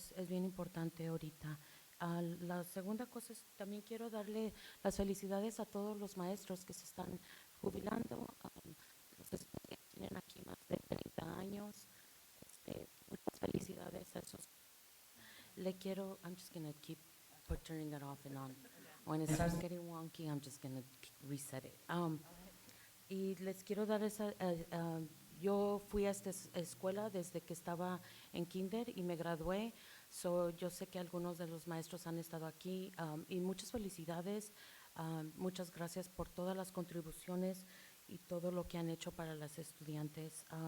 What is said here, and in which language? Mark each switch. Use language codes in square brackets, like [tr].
[es] Es bien importante ahorita. La segunda cosa es, también quiero darle las felicidades a todos los maestros que se están jubilando, los que tienen aquí más de 30 años. Muchas felicidades a esos. [en] I'm just going to keep turning that off and on. When it starts getting wonky, I'm just going to reset it. [es] Y les quiero dar yo fui a esta escuela desde que estaba en kinder y me gradué, yo sé que algunos de los maestros han estado aquí y muchas felicidades, muchas gracias por todas las contribuciones y todo lo que han hecho para las estudiantes.